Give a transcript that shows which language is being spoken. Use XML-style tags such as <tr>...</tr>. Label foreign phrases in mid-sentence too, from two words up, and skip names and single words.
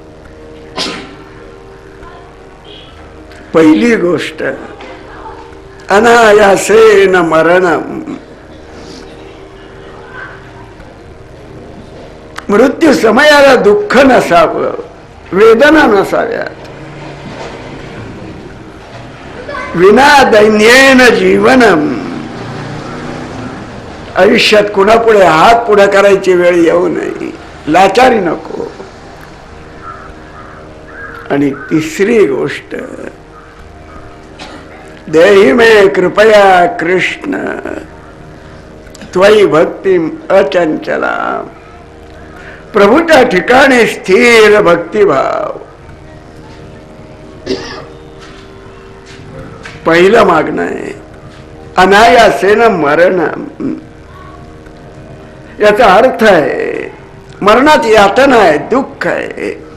<mr>पहिली गोष्ट</mr> <sa>अनायासेन मरणम.</sa> <mr>मृत्यू समयाला दुःख नसावं, वेदना नसाव्यात.</mr> <sa>विना दैन्येन जीवनम.</sa> <mr>आयुष्यात कुणापुढे हात पुढे करायची वेळ येऊ नये, लाचारी नको. आणि तिसरी गोष्ट</mr> <sa>देहि मे कृपया कृष्ण त्वयि भक्तिम अचंचला.</sa> <mr>प्रभूच्या ठिकाणी स्थिर भक्तिभाव. पहिलं मागणं आहे</mr> <sa>अनायासेन मरणम.</sa> <mr>याचा अर्थ आहे मरणात यातना आहे, दुःख आहे.</mr>